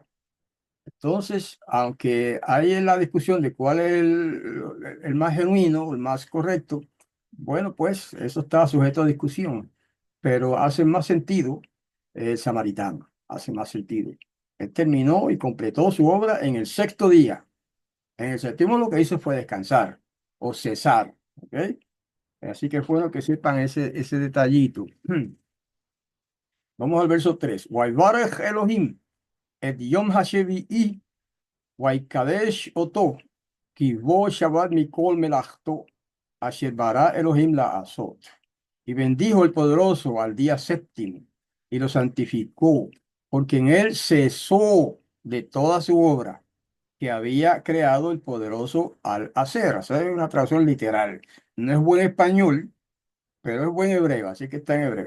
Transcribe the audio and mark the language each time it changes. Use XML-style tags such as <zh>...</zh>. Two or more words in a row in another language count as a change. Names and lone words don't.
<es>Entonces, aunque hay en la discusión de cuál es el más genuino, el más correcto, bueno, pues eso está sujeto a discusión, pero hace más sentido el samaritano, hace más sentido. Él terminó y completó su obra en el sexto día. En el séptimo lo que hizo fue descansar o cesar, ¿ok? Así que es bueno que sepan ese detallito. Vamos al verso 3.</es> <he>ויברך אלהים את יום השביעי ויקדש אתו, כי בו שבת מכל מלאכתו, אשר ברא Elohim לעשות.</he> <es>Y bendijo el poderoso al día séptimo, y lo santificó, porque en él cesó de toda su obra que había creado el poderoso al hacer. O sea, es una traducción literal. No es buen español, pero es buen hebreo, así que está en hebreo.</es>